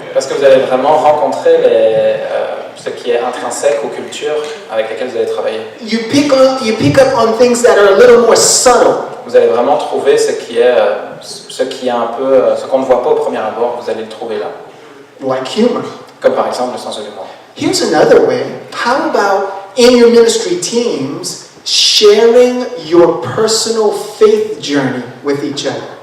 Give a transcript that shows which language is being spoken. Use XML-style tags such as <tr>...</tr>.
<fr>Parce que vous allez vraiment rencontrer ce qui est intrinsèque aux cultures avec lesquelles vous allez travailler.</fr> <en>You pick up on things that are a little more subtle.</en> <fr>Vous allez vraiment trouver ce qui est un peu, ce qu'on ne voit pas au premier abord, vous allez le trouver là.</fr> <en>Like humor.</en> <fr>Comme par exemple le sens de l'humour.</fr> <en>Here's another way. How about in your ministry teams, sharing your personal faith journey with each other?</en>